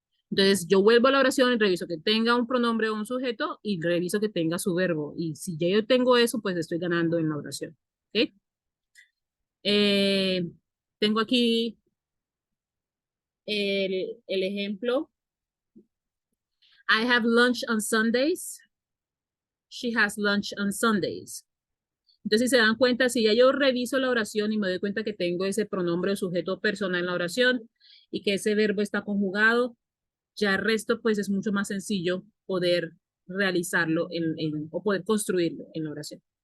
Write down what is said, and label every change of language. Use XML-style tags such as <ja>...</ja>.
<es>Entonces, yo vuelvo a la oración y reviso que tenga un pronombre o un sujeto y reviso que tenga su verbo. Y si ya yo tengo eso, pues estoy ganando en la oración. ¿Ok? Eh, tengo aquí el ejemplo.</es> <en>I have lunch on Sundays. She has lunch on Sundays.</en> <es>Entonces, si se dan cuenta, si ya yo reviso la oración y me doy cuenta que tengo ese pronombre o sujeto persona en la oración y que ese verbo está conjugado, ya el resto pues es mucho más sencillo poder realizarlo o poder construirlo en la oración.</es>